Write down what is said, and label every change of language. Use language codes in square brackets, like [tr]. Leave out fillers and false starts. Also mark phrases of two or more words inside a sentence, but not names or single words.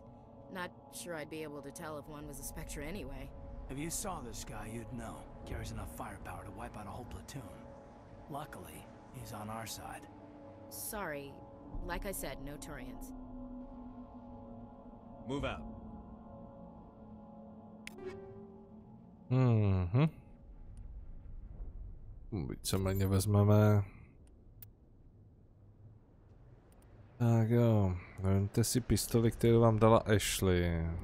[en] Not sure I'd be able to tell if one was a Spectre anyway. If you saw this guy, you'd know. Carries enough firepower to wipe out a whole platoon. Luckily, he's on our side. Sorry. Like I said, no Turians. Move out. [cs] Víceméně vezmeme. Tak jo, vemte si pistoli, kterou vám dala Ashley.